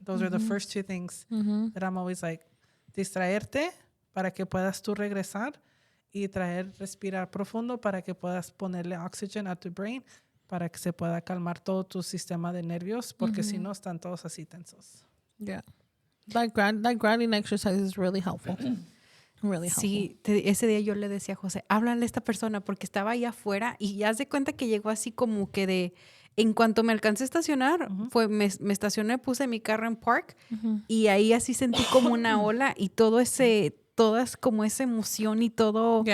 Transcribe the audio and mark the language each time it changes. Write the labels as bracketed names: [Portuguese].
[English] Those are the first 2 things that I'm always like, [Spanish] distraerte para que puedas tú regresar y respirar profundo para que puedas ponerle oxygen a tu brain para que se pueda calmar todo tu sistema de nervios, porque si no están todos así tensos. [English] Yeah. That grounding exercise is really helpful. Really helpful. [Spanish] Sí, ese día yo le decía a José, háblale a esta persona porque estaba ahí afuera y ya se cuenta que llegó así como que en cuanto me alcancé a estacionar, me estacioné, puse mi carro en park y ahí así sentí como una ola y toda es como esa emoción y todo.